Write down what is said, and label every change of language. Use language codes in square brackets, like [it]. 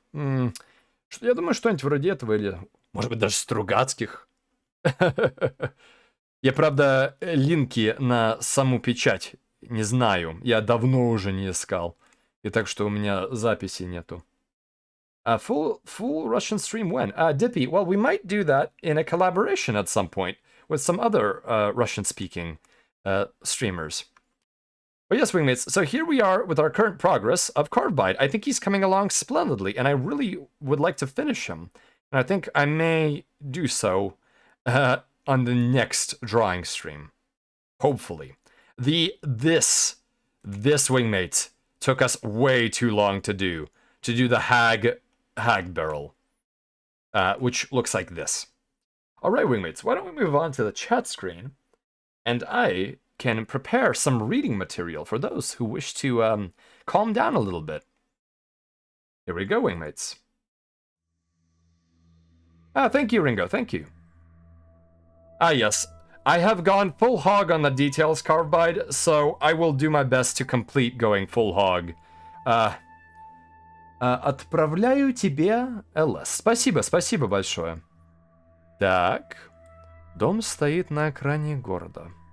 [ru] Я думаю, что-нибудь вроде этого, или, может быть, даже Стругацких. Я, правда, линки на саму печать не знаю. Я давно уже не искал. И так что у меня записи нету. [en] Full Russian stream when? Dippy, well, we might do that in a collaboration at some point with some other Russian-speaking streamers. But yes, wingmates, so here we are with our current progress of Carevbide. I think he's coming along splendidly, and I really would like to finish him. And I think I may do so on the next drawing stream. Hopefully. This wingmate took us way too long to do the hag barrel, which looks like this. All right, wingmates, why don't we move on to the chat screen, and I can prepare some reading material for those who wish to calm down a little bit. Here we go, wingmates. Ah, thank you, Ringo, thank you. Ah, yes. I have gone full hog on the details, Carevbide, so I will do my best to complete going full hog. [ru] Отправляю тебе ЛС. Спасибо, спасибо большое. Так. Дом стоит на окраине города.